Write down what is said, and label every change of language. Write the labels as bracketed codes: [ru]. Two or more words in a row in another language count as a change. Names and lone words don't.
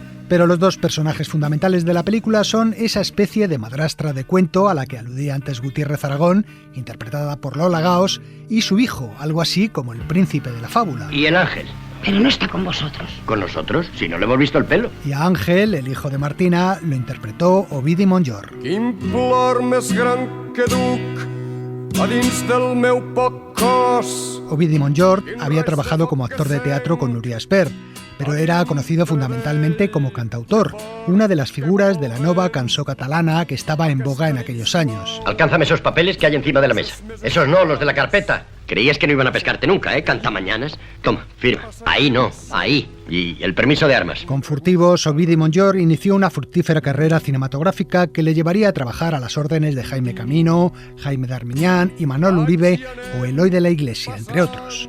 [es] Pero los dos personajes fundamentales de la película son esa especie de madrastra de cuento a la que aludía antes Gutiérrez Aragón, interpretada por Lola Gaos, y su hijo, algo así como el príncipe de la fábula. ¿Y el ángel? Pero no está con vosotros. ¿Con nosotros? Si no le hemos visto el pelo. Y a Ángel, el hijo de Martina, lo interpretó Ovidi Montllor. [ca] Quin plor més gran que duc a dins del meu poc cos. [es] Ovidi Montllor había trabajado como actor de teatro con Núria Espert, pero era conocido fundamentalmente como cantautor, una de las figuras de la [ca] nova cançó catalana [es] que estaba en boga en aquellos años. Alcánzame esos papeles que hay encima de la mesa. Esos no, los de la carpeta. Creías que no iban a pescarte nunca, ¿eh? Cantamañanas. Toma, firma. Ahí no, ahí. Y el permiso de armas. Con Furtivos, Ovidi Montllor inició una fructífera carrera cinematográfica que le llevaría a trabajar a las órdenes de Jaime Camino, Jaime Darmiñán y Manol Uribe o Eloy de la Iglesia, entre otros.